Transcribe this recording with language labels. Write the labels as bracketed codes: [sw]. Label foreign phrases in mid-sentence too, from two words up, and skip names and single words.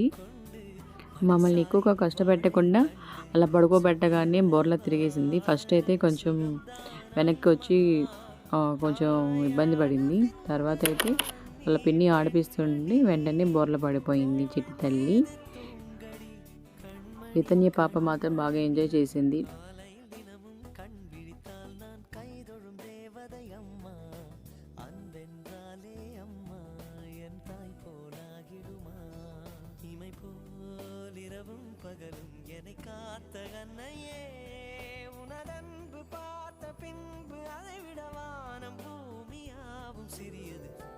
[te] మమ్మల్ని ఎక్కువగా కష్టపెట్టకుండా అలా పడుకోబెట్టగానే బోర్లా తిరిగేసింది. ఫస్ట్ అయితే కొంచెం వెనక్కి వచ్చి కొంచెం ఇబ్బంది పడింది. తర్వాత అయితే వాళ్ళ పిన్ని ఆడిపిస్తుండి వెంటనే బోర్లా పడిపోయింది చిట్టి తల్లి. రితన్య పాప మాత్రం బాగా ఎంజాయ్ చేసింది. [ta] பகலும் என்னை காத்த கண்ணையே உனதன்பு பார்த்த பின்பு அதை விட வானம் பூமியாவும் சிறியது